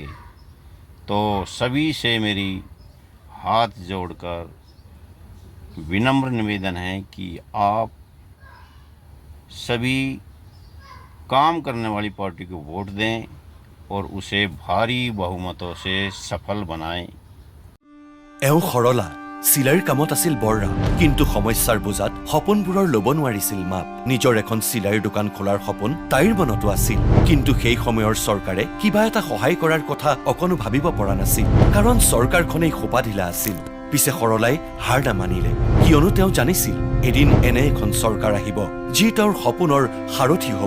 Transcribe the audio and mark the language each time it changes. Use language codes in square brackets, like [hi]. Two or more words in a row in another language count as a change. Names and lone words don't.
[hi] तो सभी से मेरी हाथ जोड़कर विनम्र निवेदन है कि आप सभी काम करने वाली पार्टी को वोट दें और उसे भारी बहुमतों से सफल बनाएं। [as] एওঁ সৰলা চিলাইৰ কামত আছিল বৰৰা, কিন্তু সমস্যাৰ বোজাত সপোনবোৰৰ ল'ব নোৱাৰিছিল মাপ। নিজৰ এখন চিলাইৰ দোকান খোলাৰ সপোন তাইৰ মনতো আছিল, কিন্তু সেই সময়ৰ চৰকাৰে কিবা এটা সহায় কৰাৰ কথা অকণো ভাবিব পৰা নাছিল, কাৰণ চৰকাৰখনেই খোপা ঢিলা আছিল। পিছে সৰলাই হাৰ নামানিলে, কিয়নো তেওঁ জানিছিল এদিন এনে এখন চৰকাৰ আহিব যি তেওঁৰ সপোনৰ সাৰথি হ'ব।